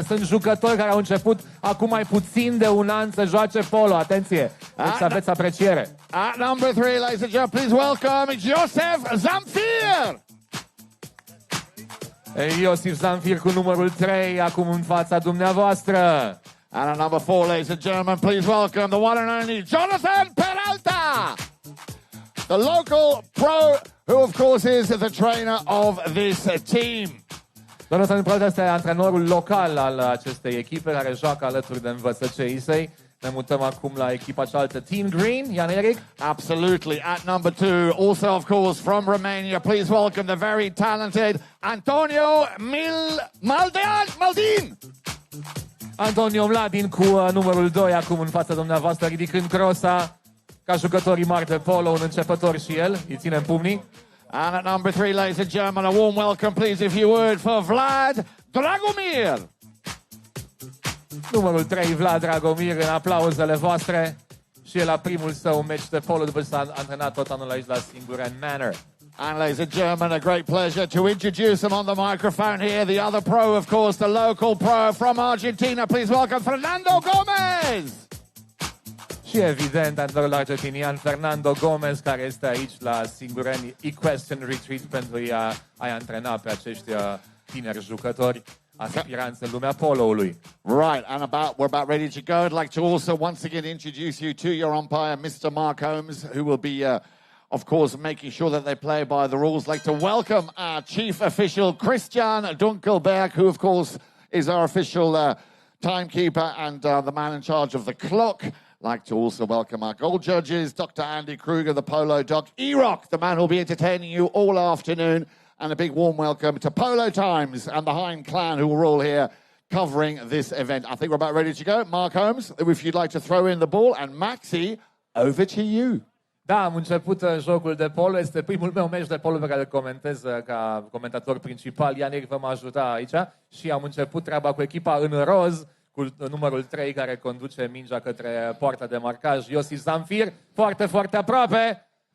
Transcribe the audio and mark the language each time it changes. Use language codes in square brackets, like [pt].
[ro] Sunt jucători care au început acum mai puțin de un an să joace polo. Atenție, deci să aveți apreciere. [en] At number 3, ladies and gentlemen, please welcome Joseph Zamfir. [ro] Iosif Zamfir cu numărul 3, acum în fața dumneavoastră. [en] And at number 4, ladies and gentlemen, please welcome the one and only Jonathan Peralta, the local pro, who of course is the trainer of this team. [ro] Jonathan Peralta este antrenorul local al acestei echipe care joacă alături de învățăceii săi. Ne mutăm acum la echipa cealaltă, Team Green, Jan-Erik. [en] Absolutely. At number 2, also of course from Romania, please welcome the very talented Antonio Maldin. [ro] Antonio Mladin cu numărul 2 acum în fața dumneavoastră, ridicând crosa ca jucătorii mari de polo, un începător și el, îi ținem pumnii. [en] And at number 3, ladies and gentlemen, a warm welcome please if you would for Vlad Dragomir. [ro] Numărul 3, Vlad Dragomir, în aplauzele voastre. Și el la primul său meci de polo după ce s-a antrenat tot anul aici la Singureni Manor. [en] And ladies and gentlemen, a great pleasure to introduce him on the microphone here. The other pro, of course, the local pro from Argentina. Please welcome Fernando Gomez. [ro] Și evident, antrenorul argentinian Fernando Gomez, care este aici la Singureni Equestrian Retreat pentru a-i antrena pe acești tineri jucători aspiranți în lumea poloului. [en] Right, and we're about ready to go. I'd like to also once again introduce you to your umpire, Mr. Mark Holmes, who will be, of course, making sure that they play by the rules. I'd like to welcome our chief official, Christian Dunkelberg, who, of course, is our official timekeeper and the man in charge of the clock. Like to also welcome our gold judges, Dr. Andy Kruger, the polo doc, E-Rock, the man who will be entertaining you all afternoon, and a big warm welcome to Polo Times and the Hein clan who are all here covering this event. I think we're about ready to go. Mark Holmes, if you'd like to throw in the ball, and Maxi, over to you. [ro] Da, am început jocul de polo. Este primul meu meci de polo pe care îl comentez ca comentator principal. Jan-Erik va mă ajuta aici și am început treaba cu echipa în roz, cu numărul 3 care conduce mingea către poarta de marcaj, Iosi Zamfir, foarte, foarte aproape.